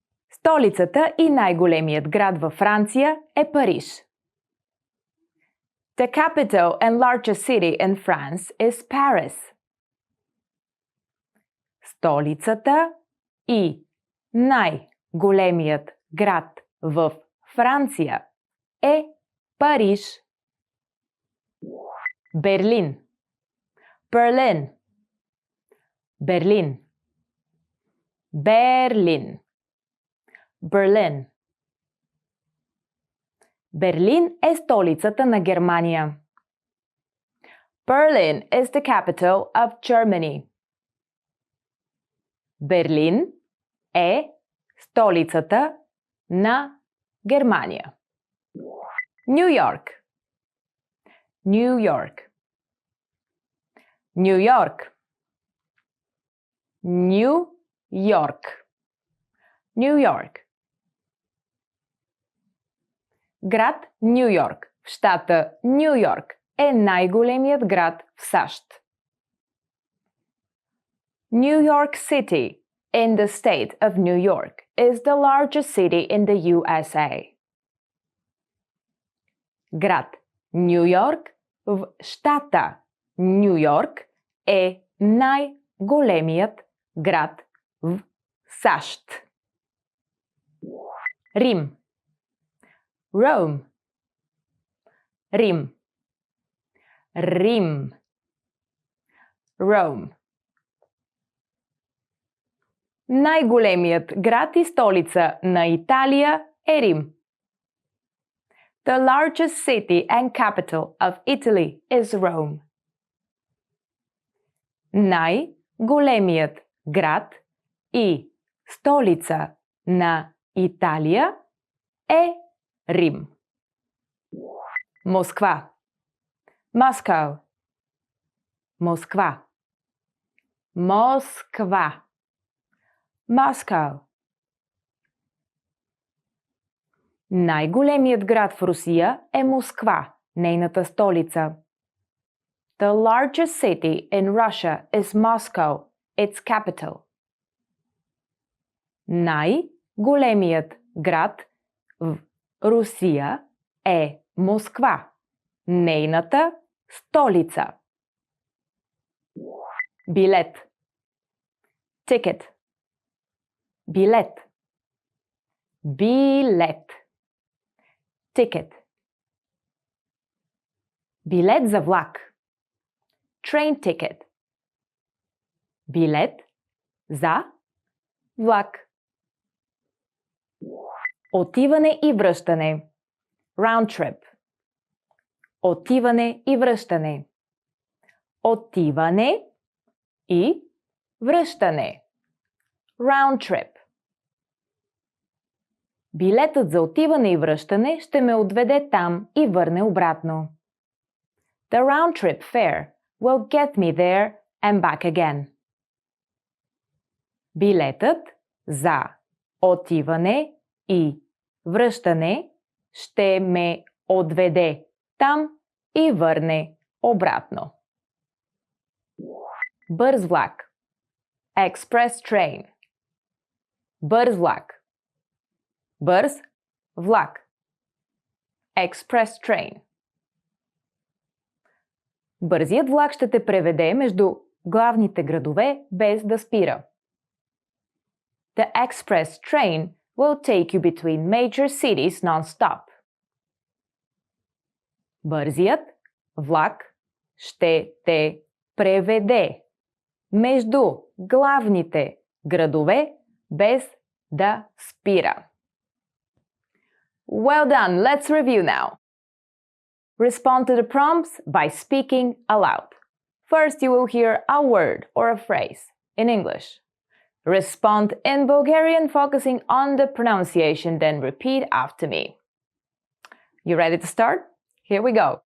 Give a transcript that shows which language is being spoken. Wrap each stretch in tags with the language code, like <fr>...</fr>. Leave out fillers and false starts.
<bg>Столицата и най-големият град във Франция е Париж.</bg> <en>The capital and largest city in France is Paris.</en> <bg>Столицата и най-големият град в Франция е Париж. Берлин. Берлин. Берлин. Берлин. Берлин. Берлин е столицата на Германия.</bg> <en>Berlin is the capital of Germany.</en> <bg>Берлин е столицата на Германия. Ню Йорк. Ню Йорк. Ню Йорк. Ню Йорк. Ню Йорк. Град Ню Йорк в щата Ню Йорк е най-големият град в САЩ.</bg> <en>New York City in the state of New York is the largest city in the USA.</en> <bg>Град Ню Йорк в щата Ню Йорк е най-големият град в САЩ. Рим. Rome. Рим. Рим. Rome. Най-големият град и столица на Италия е Рим.</bg> <en>The largest city and capital of Italy is Rome.</en> <bg>Най-големият град и столица на Италия е Рим. Москва. Moscow. Москва. Москва. Moscow. Най-големият град в Русия е Москва, нейната столица.</bg> <en>The largest city in Russia is Moscow, its capital.</en> <bg>Най-големият град в Русия е Москва, нейната столица. Билет. Ticket. Билет. Билет. Ticket. Билет за влак.</bg> <en>train ticket.</en> <bg>Билет за влак. Отиване и връщане.</bg> <en>Round trip.</en> <bg>Отиване и връщане. Отиване и връщане.</bg> <en>Round trip.</en> <bg>Билетът за отиване и връщане ще ме отведе там и върне обратно.</bg> <en>The round trip fare will get me there and back again.</en> <bg>Билетът за отиване и връщане ще ме отведе там и върне обратно. Бърз влак.</bg> <en>Express train.</en> <bg>Бърз влак. Бърз влак.</bg> <en>Express train.</en> <bg>Бързият влак ще те преведе между главните градове без да спира.</bg> <en>The express train will take you between major cities non-stop.</en> <bg>Бързият влак ще те преведе между главните градове без да спира.</bg> <en>Well done! Let's review now. Respond to the prompts by speaking aloud. First, you will hear a word or a phrase in English. Respond in Bulgarian, focusing on the pronunciation, then repeat after me. You ready to start? Here we go.</en>